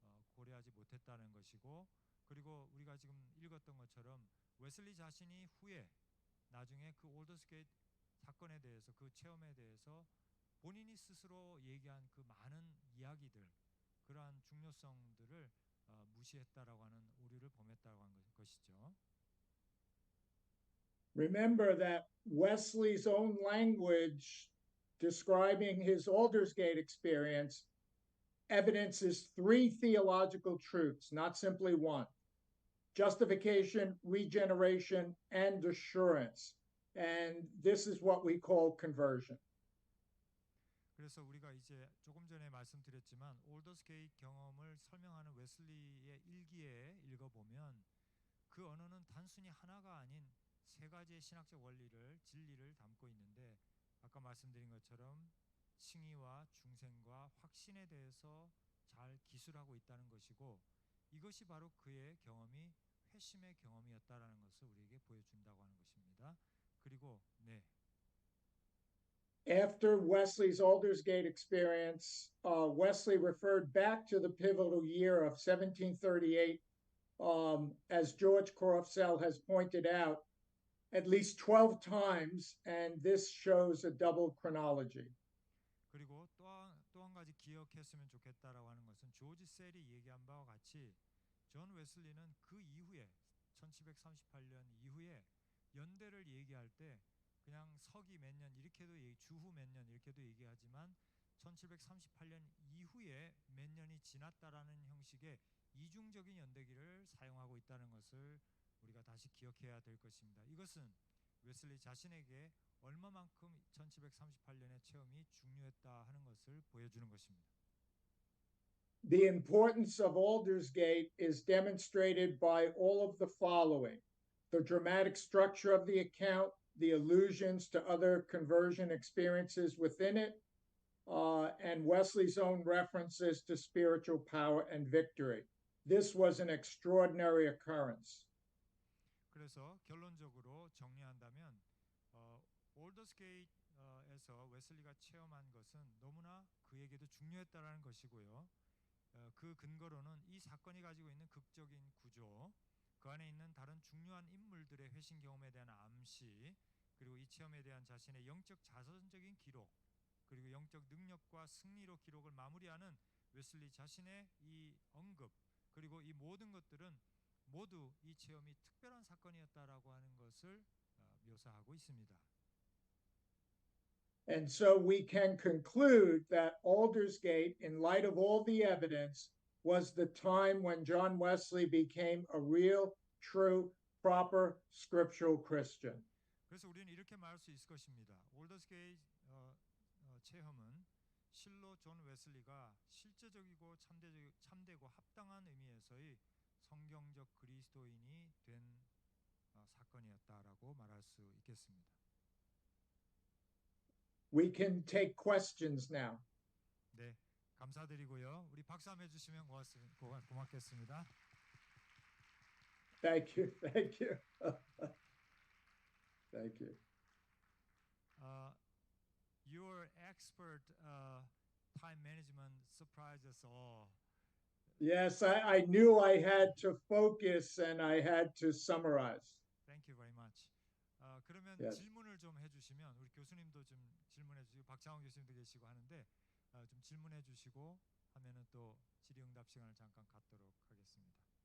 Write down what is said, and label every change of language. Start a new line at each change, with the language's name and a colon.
Korean: 고려하지 못했다는 것이고, 그리고 우리가 지금 읽었던 것처럼 웨슬리 자신이 후에 나중에 그 올더스게이트 사건에 대해서 그 체험에 대해서 본인이 스스로 얘기한 그 많은 이야기들, 그러한 중요성들을 무시했다라고 하는 오류를 범했다고 한 것이죠.
English: Remember that Wesley's own language describing his Aldersgate experience evidences 3 theological truths, not simply one: justification, regeneration, and assurance. And this is what we call conversion.
Korean: 그래서 우리가 이제 조금 전에 말씀드렸지만 올더스게이트 경험을 설명하는 웨슬리의 일기에 읽어보면 그 언어는 단순히 하나가 아닌 3가지의 신학적 원리를, 진리를 담고 있는데, 아까 말씀드린 것처럼 칭의와 중생과 확신에 대해서 잘 기술하고 있다는 것이고, 이것이 바로 그의 경험이 회심의 경험이었다라는 것을 우리에게 보여준다고 하는 것입니다. 그리고
English: After Wesley's Aldersgate experience, Wesley referred back to the pivotal year of 1738, as George Croftsell has pointed out, at least 12 times, and this shows a double chronology.
Korean: 그리고 또 한 가지 기억했으면 좋겠다라고 하는 것은 조지 셀이 얘기한 바와 같이 존 웨슬리는 그 이후에 1738년 이후에 연대를 얘기할 때 그냥 서기 몇 년 이렇게도 주후 몇 년 이렇게도 얘기하지만 1738년 이후에 몇 년이 지났다라는 형식의 이중적인 연대기를 사용하고 있다는 것을 우리가 다시 기억해야 될 것입니다. 이것은 웨슬리 자신에게 얼마만큼 1738년의 체험이 중요했다 하는 것을 보여주는 것입니다.
English: The importance of Aldersgate is demonstrated by all of the following: the dramatic structure of the account, the allusions to other conversion experiences within it, and Wesley's own references to spiritual power and victory. This was an extraordinary occurrence.
Korean: 그래서 결론적으로 정리한다면 올더스게이트에서 웨슬리가 체험한 것은 너무나 그에게도 중요했다라는 것이고요. 그 근거로는 이 사건이 가지고 있는 극적인 구조, 그 안에 있는 다른 중요한 인물들의 회심 경험에 대한 암시, 그리고 이 체험에 대한 자신의 영적 자선적인 기록, 그리고 영적 능력과 승리로 기록을 마무리하는 웨슬리 자신의 이 언급, 그리고 이 모든 것들은 모두 이 체험이 특별한 사건이었다라고 하는 것을 묘사하고 있습니다.
English: And so we can conclude that Aldersgate, in light of all the evidence, was the time when John Wesley became a real, true, proper scriptural Christian.
Korean: 그래서 우리는 이렇게 말할 수 있을 것입니다. 올더스게이트 체험은 실로 존 웨슬리가 실제적이고 참되고 합당한 의미에서의 성경적 그리스도인이 된 사건이었다라고 말할 수 있겠습니다.
English: We can take questions now.
Korean: 네, 감사드리고요. 우리 박수 한번 해주시면 고맙겠습니다.
English: Thank you. Thank you. Thank you. Your expert time management surprised us all. Yes, I knew I had to focus and I had to summarize. Thank you very much.
Korean: 그러면
English: Yes.
Korean: 질문을 좀 해주시면 우리 교수님도 좀 질문해 주시고 박창원 교수님도 계시고 하는데 좀 질문해 주시고 하면은 또 질의응답 시간을 잠깐 갖도록 하겠습니다.